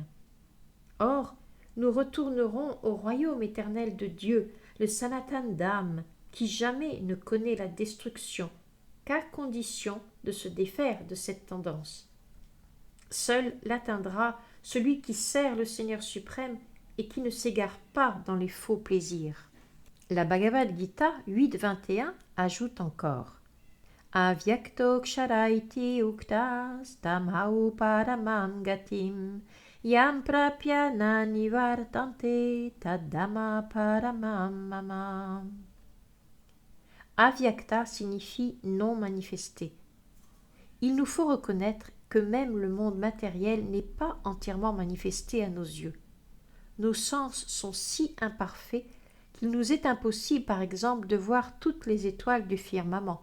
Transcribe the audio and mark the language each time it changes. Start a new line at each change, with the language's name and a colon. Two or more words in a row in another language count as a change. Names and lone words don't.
French: Or, nous retournerons au royaume éternel de Dieu, le Sanatan Dham, qui jamais ne connaît la destruction, qu'à condition de se défaire de cette tendance. Seul l'atteindra celui qui sert le Seigneur suprême et qui ne s'égare pas dans les faux plaisirs. La Bhagavad Gita 8.21 ajoute encore
Sanskrit: Avyakto ksharaiti uktas tamhau paramam gatim yam prapya na nivartante tadama paramam mama.
French: Avyakta signifie non manifesté. Il nous faut reconnaître que même le monde matériel n'est pas entièrement manifesté à nos yeux. Nos sens sont si imparfaits qu'il nous est impossible, par exemple, de voir toutes les étoiles du firmament.